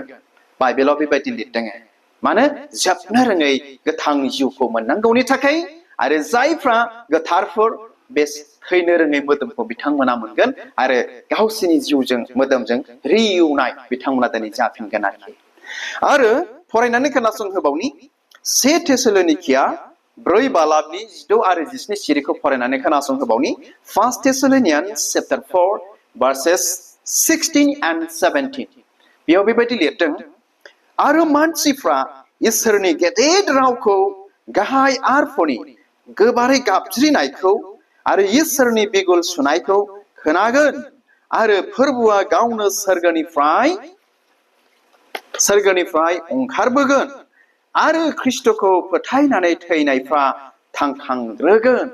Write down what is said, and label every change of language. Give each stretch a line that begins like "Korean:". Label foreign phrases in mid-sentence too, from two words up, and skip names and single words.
Bodo: बाइबेलाव बेबायदि लिरदों। मानो जोबनो रोङै गोथां जिउखौ मोननांगौनि थाखाय आरो जायफ्रा गोथारफोर बे थैनो रोङै मोदोमखौ बिथांमोना मोनगोन आरो गावसोरनि जिउजों मोदोमजों रिउनाय बिथांमोना दिनै जाफिनगोन आरो फरायनानै खोनासंहोबावनि 1 थेसलोनिकिया 4 बालाबनि 16 आरो 17 सिरिखौ फरायनानै खोनासंहोबावनि 1
English: Thessalonians chapter
Bodo: 4
English: verses 16 and 17
Bodo: बेयाव बेबायदि लिरदों आरो मानसिफ्रा इसोरनि गेदेर रावखौ गाहाय आरफोरनि गोबारै गाबज्रिनायखौ आरो इसोरनि बिगुल सुनायखौ खोनागोन आरो फोरबोआ गावनो सोरगोनिफ्राय ओंखारबोगोन आरो ख्रिस्ट'खौ फोथायनानै थैनायफ्रा थांखांग्रोगोन।